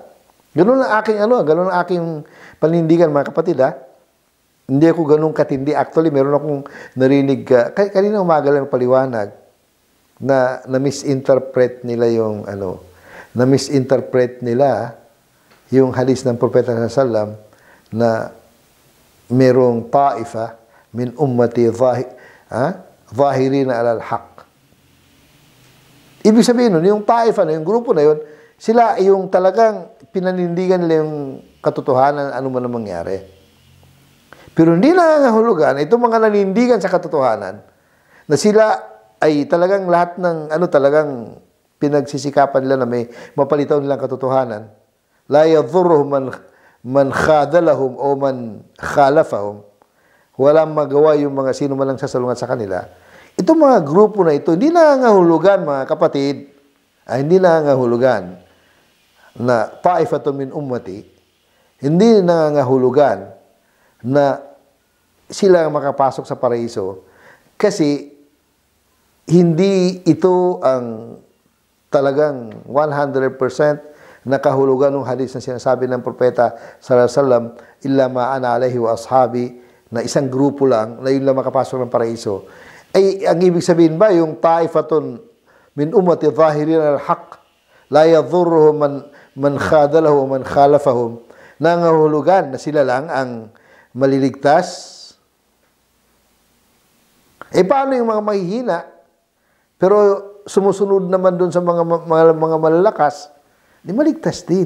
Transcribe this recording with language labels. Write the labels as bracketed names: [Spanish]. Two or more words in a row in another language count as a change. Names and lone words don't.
[Filipino] Ganun ang aking ganun ang aking panindigan mga kapatid Hindi ako ganun katindi. Actually, meron akong narinig, kanina umaga lang paliwanag, na misinterpret nila yung na-misinterpret nila yung hadis ng Propeta sallam na merong [Arabic] طائفة من أمتي ظاهرين على الحق. [Filipino] Ibig sabihin nun, yung ta'ifa na, yung grupo na yun, sila yung talagang pinanindigan nila yung katotohanan ano man ang mangyari. Pero hindi nangangahulugan, itong mga nanindigan sa katotohanan, na sila ay talagang lahat ng talagang pinagsisikapan nila na may mapalitaw nilang katotohanan. [Arabic] لا يضرهم من خذلهم أو من خالفهم. [Filipino] Walang magawa yung mga sino man lang sasalungat sa kanila. Itong mga grupo na ito, hindi nangangahulugan, mga kapatid, hindi nangangahulugan na [Arabic] طائفة من أمتي, [Filipino] hindi nangangahulugan na sila ang makapasok sa paraiso kasi hindi ito ang talagang 100% na kahulugan ng hadis na sinasabi ng propeta [Arabic] صلى الله عليه وسلم إلا ما أنا عليه وأصحابي, [Filipino] na isang grupo lang na yun lang makapasok ng paraiso. Ay ang ibig sabihin ba yung [Arabic] طائفة من أمتي ظاهرين على الحق لا يضرهم من خذله من خالفهم, [Filipino] nangahulugan na sila lang ang maliligtas? Paano yung mga mahihina pero sumusunod naman doon sa mga malalakas, di maligtas din.